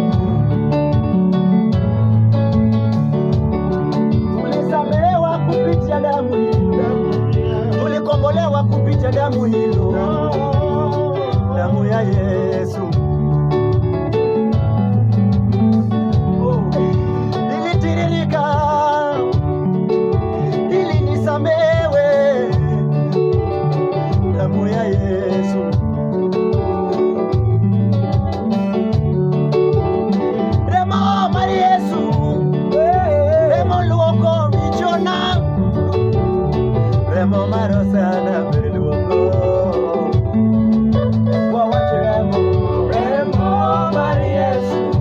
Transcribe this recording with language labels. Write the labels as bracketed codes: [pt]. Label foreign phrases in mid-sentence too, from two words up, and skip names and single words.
[sw] Tulisamehewa kupitia damu hilo, tulikombolewa kupitia damu hilo, damu ya Yesu. Ilitiririka ili nisamehewe, damu ya Yesu. [luo] Remo mar Yesu, remo luoko richona, remo mar Hosana ber luongo. Wawache remo, remo mar Yesu.